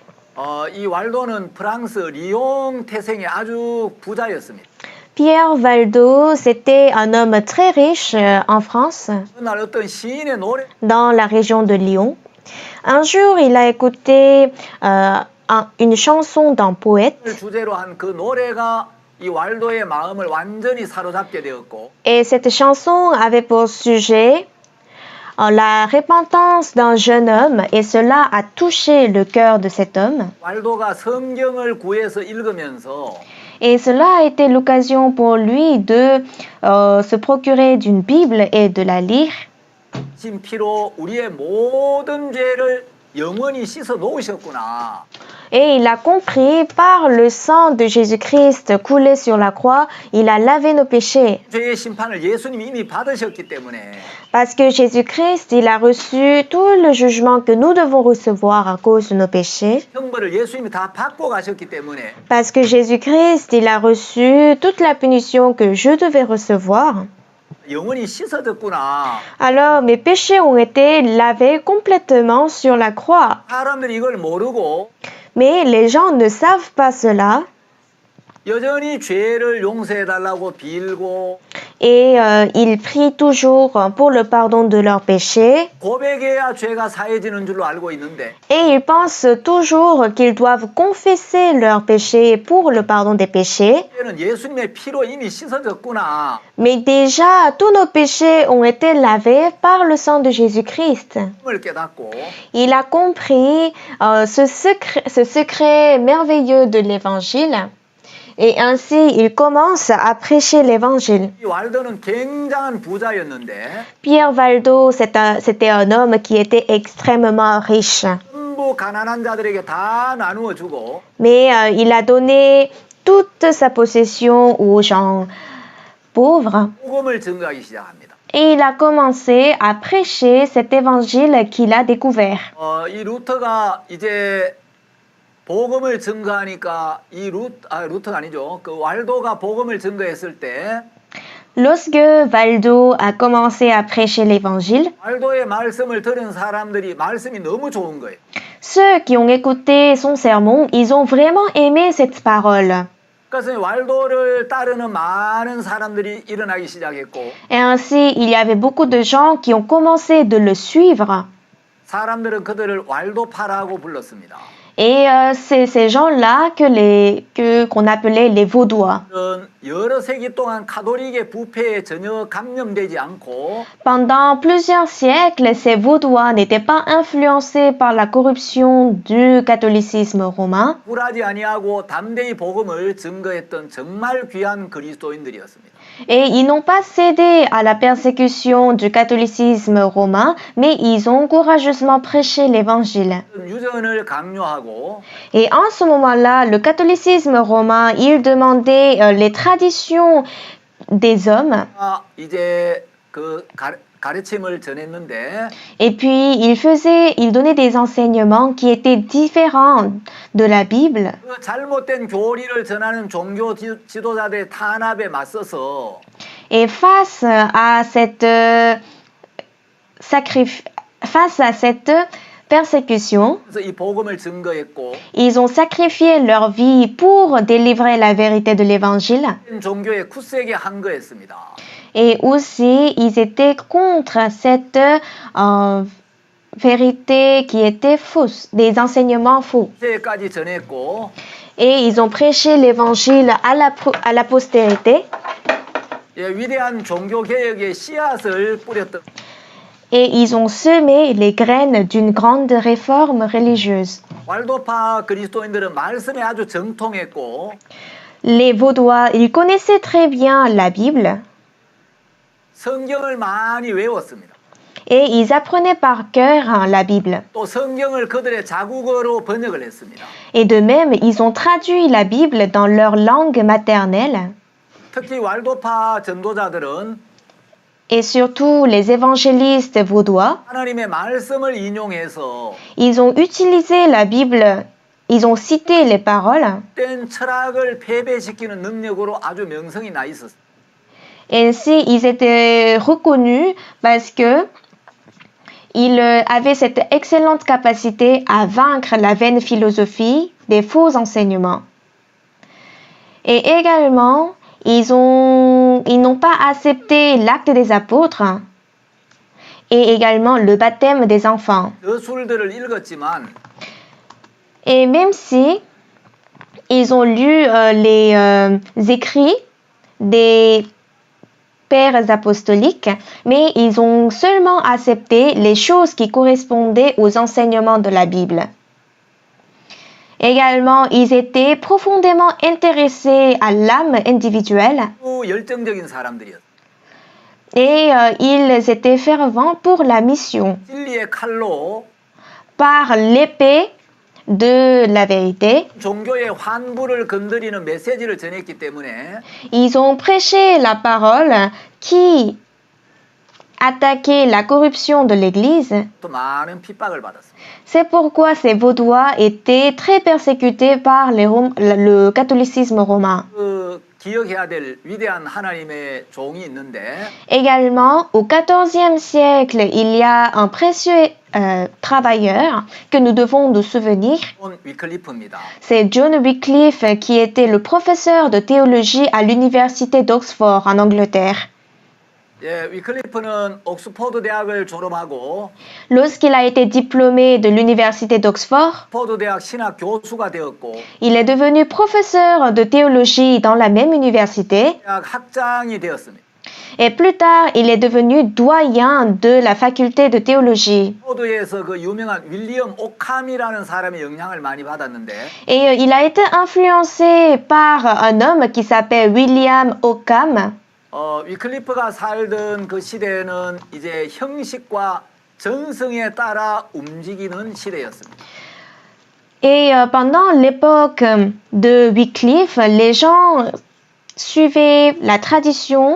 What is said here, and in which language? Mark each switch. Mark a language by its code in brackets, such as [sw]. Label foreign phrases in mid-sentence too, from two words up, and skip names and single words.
[ko] 이 왈도는 프랑스 리옹 태생의 아주 부자였습니다. [fr] Pierre Valdo, c'était un homme très riche en France, [ko] 그날 어떤 시인의 노래 [fr] dans la région de Lyon. Un jour, il a écouté une chanson d'un poète [ko] 를 주제로 한 그 노래가 이 왈도의 마음을 완전히 사로잡게 되었고 [fr] et cette chanson avait pour sujet la repentance d'un jeune homme et cela a touché le cœur de cet homme. [ko] 왈도가 성경을 구해서 읽으면서 [fr] Et cela a été l'occasion pour lui de se procurer d'une Bible et de la lire. [ko] 신 피로 우리의 모든 죄를 영원히 씻어 놓으셨구나. [fr] Et il a compris par le sang de Jésus-Christ coulé sur la croix, il a lavé nos péchés. [ko] 죄의 심판을 예수님이 이미 받으셨기 때문에 [fr] Parce que Jésus-Christ, il a reçu tout le jugement que nous devons recevoir à cause de nos péchés. [ko] 형벌을 예수님이 다 받고 가셨기 때문에 [fr] Parce que Jésus-Christ, il a reçu toute la punition que je devais recevoir. [ko] 영원히 씻어졌구나. [fr] Alors mes péchés ont été lavés complètement sur la croix. [ko] 사람들이 이걸 모르고 [fr] Mais les gens ne savent pas cela. [ko] 여전히 죄를 용서해달라고 빌고 [fr] Et ils prient toujours pour le pardon de leurs péchés. [ko] 고백해야 죄가 사해지는 줄로 알고 있는데 [fr] Et ils pensent toujours qu'ils doivent confesser leurs péchés pour le pardon des péchés. [ko] 죄는 예수님의 피로 이미 씻어졌구나. [fr] Mais déjà, tous nos péchés ont été lavés par le sang de Jésus-Christ. [ko] 을 깨닫고 [fr] Il a compris ce secret merveilleux de l'Évangile. Et ainsi, il commence à prêcher l'Évangile. [ko] 이 왈도는 굉장한 부자였는데 [fr] Pierre Valdo, c'était un homme qui était extrêmement riche. [ko] 전부 가난한 자들에게 다 나누어 주고 [fr] Mais il a donné toute sa possession aux gens pauvres. [ko] 복음을 증거하기 시작합니다. [fr] Et il a commencé à prêcher cet évangile qu'il a découvert. [ko] 이 루터가 이제 복음을 증거하니까 루터가 아니죠. 그 왈도가 복음을 증거했을 때 [fr] Lorsque Valdo a commencé à prêcher l'évangile, [ko] 왈도의 말씀을 들은 사람들이 말씀이 너무 좋은 거예요. [fr] ceux qui ont écouté son sermon, ils ont vraiment aimé cette parole. [ko] 그래서 왈도를 따르는 많은 사람들이 일어나기 시작했고 [fr] Et ainsi, il y avait beaucoup de gens qui ont commencé de le suivre. [ko] 사람들은 그들을 왈도파라고 불렀습니다. [fr] Et c'est ces gens-là qu'on appelait les Vaudois. [ko] 여러 세기 동안 가톨릭의 부패에 전혀 감염되지 않고 [fr] Pendant plusieurs siècles, ces Vaudois n'étaient pas influencés par la corruption du catholicisme romain. [ko] 굴하지 아니하고 담대히 복음을 증거했던 정말 귀한 그리스도인들이었습니다. [fr] Et ils n'ont pas cédé à la persécution du catholicisme romain, mais ils ont courageusement prêché l'évangile. [ko] 유전을 강요하고 [fr] Et en ce moment-là, le catholicisme romain, il demandait les traditions des hommes, [ko] 이제 그 가르침을 전했는데 [fr] et puis il donnait des enseignements qui étaient différents de la Bible. [ko] 그 잘못된 교리를 전하는 종교 지도자들의 탄압에 맞서서 [fr] Et face à cette persécution, [ko] 그래서 이 복음을 증거했고 [fr] ils ont sacrifié leur vie pour délivrer la vérité de l'évangile. [ko] 종교에 굳세게 항거했습니다. [fr] Et aussi, ils étaient contre cette vérité qui était fausse, des enseignements faux. [ko] 세까지 전했고 [fr] Et ils ont prêché l'évangile à la postérité. [ko] 위대한 종교 개혁의 씨앗을 뿌렸던 [fr] Et ils ont semé les graines d'une grande réforme religieuse. [ko] 왈도파 그리스도인들은 말씀에 아주 정통했고 [fr] Les Vaudois, ils connaissaient très bien la Bible [ko] 성경을 많이 외웠습니다. [fr] et ils apprenaient par cœur la Bible. [ko] 또 성경을 그들의 자국어로 번역을 했습니다. [fr] Et de même, ils ont traduit la Bible dans leur langue maternelle. [ko] 특히 왈도파 전도자들은 [fr] Et surtout, les évangélistes vaudois, [ko] 하나님의 말씀을 인용해서 [fr] ils ont utilisé la Bible, ils ont cité les paroles. [ko] 된 철학을 패배시키는 능력으로 아주 명성이 나 있었습니다. [fr] Ainsi, ils étaient reconnus parce que ils avaient cette excellente capacité à vaincre la vaine philosophie des faux enseignements. Et également, ils n'ont pas accepté l'acte des apôtres et également le baptême des enfants. [ko] 저술들을 읽었지만 [fr] Et même si ils ont lu les écrits des pères apostoliques, mais ils ont seulement accepté les choses qui correspondaient aux enseignements de la Bible. Également, ils étaient profondément intéressés à l'âme individuelle [ko] 열정적인 사람들이었어요. [fr] et ils étaient fervents pour la mission. [ko] 진리의 칼로 [fr] Par l'épée de la vérité, [ko] 종교의 환부를 건드리는 메시지를 전했기 때문에 [fr] ils ont prêché la parole qui attaquait la corruption de l'Église. [ko] 또 많은 핍박을 받았습니다. [fr] C'est pourquoi ces Vaudois étaient très persécutés par le catholicisme romain. [ko] 그 기억해야 될 위대한 하나님의 종이 있는데 [fr] Également, au XIVe siècle, il y a un précieux travailleur que nous devons nous souvenir. [ko] 존 위클리프입니다. [fr] C'est John Wycliffe qui était le professeur de théologie à l'université d'Oxford en Angleterre. [ko] 예, 위클리프는 옥스퍼드 대학을 졸업하고 [fr] Lorsqu'il a été diplômé de l'université d'Oxford, [ko] 옥스퍼드 대학 신학 교수가 되었고 [fr] il est devenu professeur de théologie dans la même université [ko] 대학 학장이 되었습니다. [fr] et plus tard, il est devenu doyen de la faculté de théologie. [ko] 옥스퍼드에서 그 유명한 윌리엄 오캄이라는 사람의 영향을 많이 받았는데 [fr] Et il a été influencé par un homme qui s'appelle William Ockham. [ko] 위클리프가 살던 그 시대는 이제 형식과 전성에 따라 움직이는 시대였습니다. [fr] Et pendant l'époque de Wycliffe, les gens suivaient la tradition